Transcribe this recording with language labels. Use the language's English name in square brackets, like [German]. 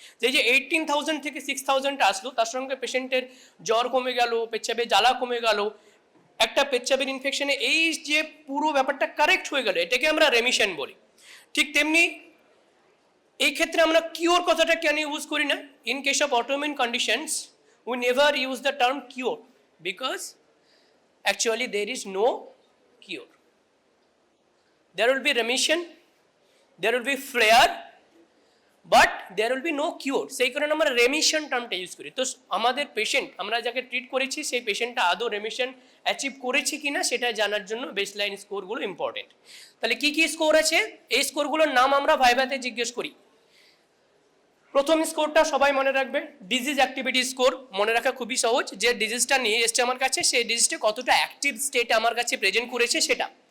[Bangla] যে 18,000 থেকে 6,000 আসলো, তার সঙ্গে পেশেন্টের জ্বর কমে গেল, পেচ্ছাবে জ্বালা কমে গেল, একটা পেচ্ছাবের ইনফেকশনে এই যে পুরো ব্যাপারটা কারেক্ট হয়ে গেল, এটাকে আমরা রেমিশন বলি। ঠিক তেমনি এই ক্ষেত্রে আমরা কিওর কথাটা কেন ইউজ করি না? [English] In case of autoimmune conditions we never use the term cure, because actually there is no cure. There will be remission, there will be flare, but there will be no cure. [Bangla] সেই কারণে আমরা remission টার্মটা use করি। তো আমাদের patient, আমরা যাকে treat করেছি সেই পেশেন্টটা আদৌ রেমিশন অ্যাচিভ করেছে কিনা সেটা জানার জন্য বেসলাইন স্কোরগুলো ইম্পর্টেন্ট। তাহলে কি কি স্কোর আছে? এই স্কোরগুলোর নাম আমরা ভাইভাতে জিজ্ঞেস করি। প্রথম স্কোরটা সবাই মনে রাখবে, ডিজিজ অ্যাক্টিভিটি স্কোর। মনে রাখা খুবই সহজ, যে ডিজিজটা নিয়ে এসছে আমার কাছে, সেই ডিজিজটা কতটা অ্যাক্টিভ স্টেটে আমার কাছে প্রেজেন্ট করেছে সেটা।